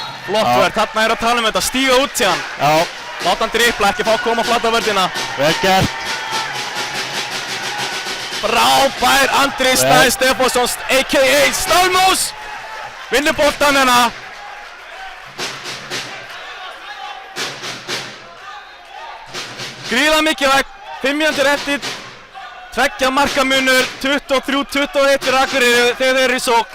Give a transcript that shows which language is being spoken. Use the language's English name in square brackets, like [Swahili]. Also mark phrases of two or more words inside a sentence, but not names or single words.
[Icelandic] Flott verð, þarna að tala þetta, stíga út síðan. Já. Láta hann dribbla, ekki fá að koma flatt á vörðina. Vel gert. Frábær Andri Snær Stefánsson, a.k.a. Stálmós. Vinnur boltan hérna. Gríðarlega mikilvægt, 5 mínútur eftir. 2 marka munur, 23-21 fyrir Akureyri þegar þeir eru í sókn.